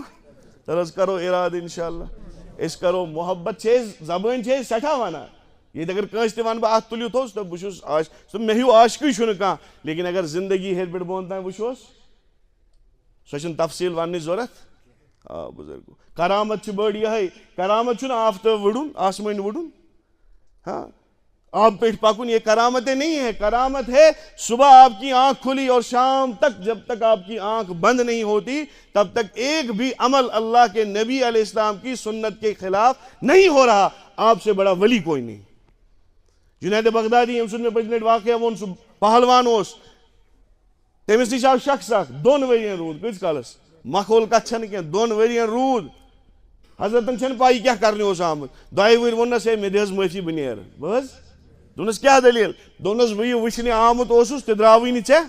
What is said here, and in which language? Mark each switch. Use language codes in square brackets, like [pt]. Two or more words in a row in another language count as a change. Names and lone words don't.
[ks] تل حظ کرو ارادٕ انشاءاللہ أسۍ کرو محبت چھِ أسۍ زبٲنۍ چھِ أسۍ سٮ۪ٹھاہ ونان ییٚتہِ اگر کٲنٛسہِ تہِ ونہٕ بہٕ اتھ تُلِو تھوٚس تہٕ بہٕ چھُس مےٚ ہیوٗ عاشقٕے چھُنہٕ کانٛہہ لیکن اگر زندگی ہیٚرِ پٮ۪ٹھ بۄن تام وٕچھوس سۄ چھنہٕ تفصیٖل وننٕچ ضوٚرتھ. آ بُزرگو کرامت چھِ بٔڑ یِہے کرامت چھُنہٕ آفتاب وٕڑُن آسمٲنۍ وٕڑُن. [ur] ہاں [ks] آب پیٹھ پکن [ur] یہ کرامتیں نہیں ہے. کرامت ہے صبح آپ کی آنکھ کھلی اور شام تک جب تک آپ کی آنکھ بند نہیں ہوتی تب تک ایک بھی عمل اللہ کے نبی علیہ السلام کی سنت کے خلاف نہیں ہو رہا. آپ سے بڑا ولی کوئی نہیں. [ks] جنید بغدادی یم سن میں پٔتمہِ لٹہِ واقعہ ووٚن سُہ پہلوان اوس تٔمِس نِش آو شخص اکھ 2 ؤرین روٗد کۭتِس کالس مخول کتھ چھنہٕ کینٛہہ 2 ؤرین روٗد حضرتن چھنہٕ پاے کیٛاہ کرنہِ اوس آمُت. 2 ؤری ووٚننس ہے مےٚ دِ حظ معٲفی بہٕ نیرٕ. بہٕ حظ دوٚپنس کیٛاہ دٔلیٖل دوٚپنس بہٕ یہِ وٕچھنہِ آمُت اوسُس تہِ درٛاوٕے نہٕ ژےٚ.